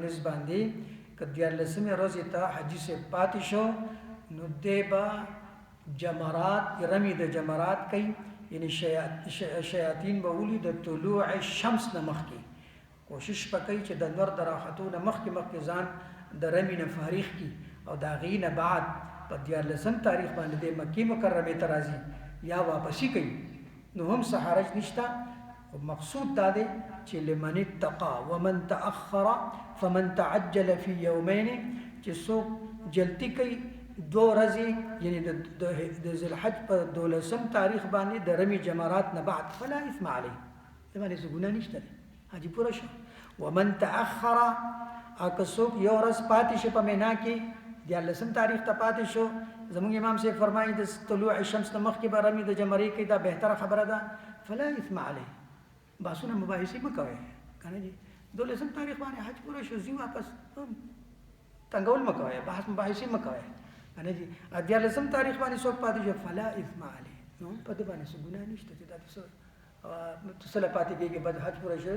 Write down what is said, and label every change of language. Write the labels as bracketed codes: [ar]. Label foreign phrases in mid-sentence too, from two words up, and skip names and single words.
[ps] نسبت باندې که 14 ورځې ته حجي سے پاتې شو نو دی به جمرات رمی د جمرات کوي، یعنی شیاطین به ولي د طلوع الشمس نه مخکې کوشش وکړي چې د نور د راختو نه مخکې ځان د رمی نه فارغ کړي او د هغې نه بعد په 14 تاریخ باندې د مکې مکرمې ته راځي یا واپسي کوي، نو هم څه حرج نشته. خو مقصود دا دی چې [ar] لمن اتقى ومن تأخر فمن تعجل في يومين، [ps] چې څوک جلدی کوي 2 ورځې یعنی د ذوالحج په 12 تاریخ باندې د رمی جمرات نه بعد [ar] فلا اثم علیه، [ps] د باندې څه ګناه نشته دی، حاجي پوره شو. [ar] ومن تأخر [ps] که څوک یو ورځ پاتې شو په مینا کې 14 تاریخ ته پاتې شو، زموږ امام صاحب فرمایي د طلوع الشمس نه مخکې به رمی د جمرې کوي، دا بهتره خبره ده. [ar] فلا اثم علیه، [ps] بحثونه مباحثې مه کوئ که نه جي 12 تاریخ باندې حج پوره شو ځي واپس تنګول مه کوئ، بحث مباحثې مه کوئ که نه جي 14 تاریخ باندې څوک پاتې شو [ar] فلا اثم علیه، [ps] نو په دې باندې څه ګناه نشته چې دا څه له پاتې کېږي بد حج پوره شوی دی.